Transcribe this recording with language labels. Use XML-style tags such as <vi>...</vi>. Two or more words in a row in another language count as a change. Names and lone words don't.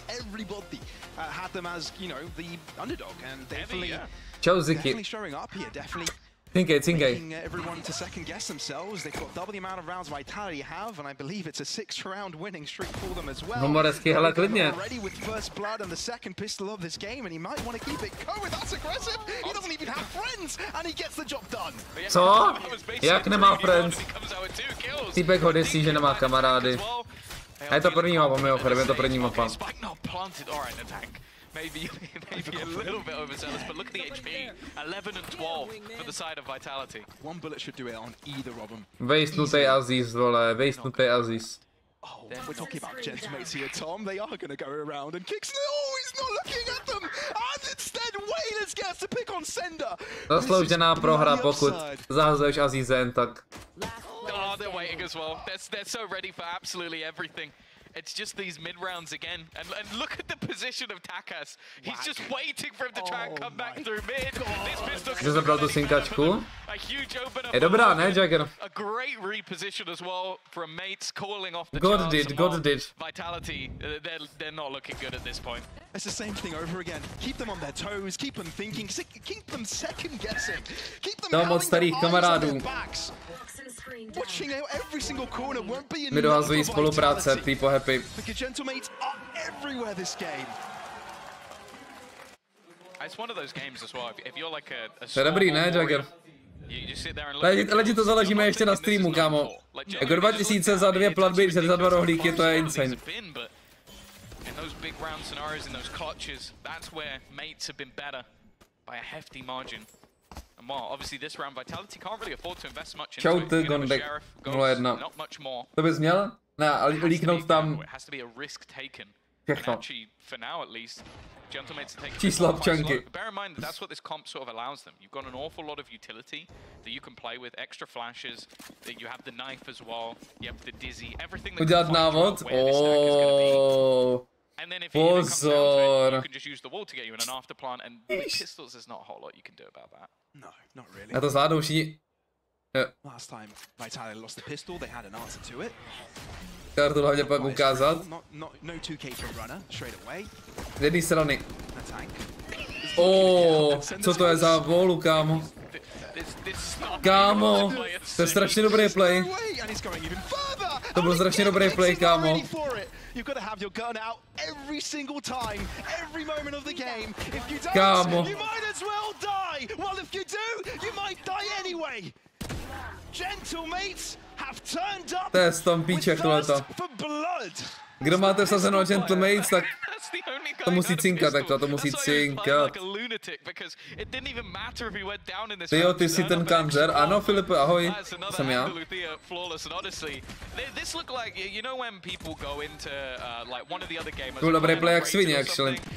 <en>Everybody had them as, you know, the underdog, and definitely showing up here, definitely making everyone to second guess themselves. They've got double the amount of rounds Vitality have, and I believe it's a 6-round winning streak for them as well. Already with first blood and the second pistol of this game, and he might want to keep it going. That's aggressive. He doesn't even have friends, and he gets the job done.</en> <cs>Co? Jak nemá friends? Týpek ho desí, že nemá kamarády. A je to první mapa, mimochodem, je to první mapa.</cs> <en>Maybe a little bit overzealous, but look at the HP. 11 and 12 for the side of Vitality. One bullet should do it on either of them.</en> <cs>Vejstnutej Aziz, vole, vejstnutej Aziz.</cs> <en>Oh, we're talking about Gentlemates here, Tom. They are going to go around and kick. Oh, he's not looking at them. And instead, Wailers gets to pick on Sender.</en> <cs>Zasloužená prohra, pokud zahazuješ Azizem, tak.</cs> <en>Oh, they're waiting as well. They're so ready for absolutely everything. It's just these mid rounds again, and look at the position of Takas. He's just waiting for him to try and come back through mid. This pistol</en> <cs>Jsi zabral tu synkačku?</cs> <en>A huge open up.</en> <cs>Je dobrá, ne, Jagger?</cs> <en>A great reposition as well from mates calling off the God did. Vitality, they're not looking good at this point. It's the same thing over again. Keep them on their toes, keep them thinking, keep them second guessing, keep them</en> <cs>moc starých kamarádů.</cs> <en>Watching out every single corner won't be enough.</en> <cs>My dohazují spolupráce,</cs> <en>people happy. The Gentlemates are everywhere this game. It's one of those games as well. If you're like a</en> <cs>to je dobrý, ne, Jagger? Lidi to založíme ještě na streamu, kámo. Jako 2000 za 2 platby, za 2 rohlíky, to je insane.</cs> <en>In those big round scenarios, in those clutches, that's where mates have been better by a hefty margin. And while obviously this round Vitality can't really afford to invest much into it. Gondek, not much more.</en> <cs>To bys měl? Ne, ale líknout tam.</cs> <en>It has to be a risk taken.</en> <cs>Všechno.</cs> <en>Actually, for now at least, Gentlemates are taking</en> <cs>čísla občanky.</cs> <en>Bear in mind that that's what this comp sort of allows them. You've got an awful lot of utility that you can play with, extra flashes, that you have the knife as well, you have the dizzy, everything that</en> <cs>udělat návod?</cs> <en>And then if it comes down to it, you can just use the wall to get you in an after plant, and with pistols there's not a whole lot you can do about that. No, not really.</en> <cs>Já to zvládnu všichni.</cs> <en>Last time Vitality lost the pistol, they had an answer to it.</en> <cs>Chtěl to hlavně pak ukázat.</cs> <en>No 2K for runner, straight away.</en> <cs>Z jedné strany. Co to je za volu, kámo? Kámo, to je strašně dobrý play. To byl strašně dobrý play, kámo.</cs> <en>You've got to have your gun out every single time, every moment of the game. If you don't,</en> <cs>kámo,</cs> <en>you might as well die. Well, if you do, you might die anyway. Gentlemates have turned up</en> <cs>to je stampíček tohleto. Kdo máte vsazeno Gentlemates, tak to musí cinkat, takhle, to musí cinkat. Tyjo, ty jsi ten CANTZER? Ano, Filipe, ahoj, jsem já. Byl dobrý play jak svině, actually.</cs>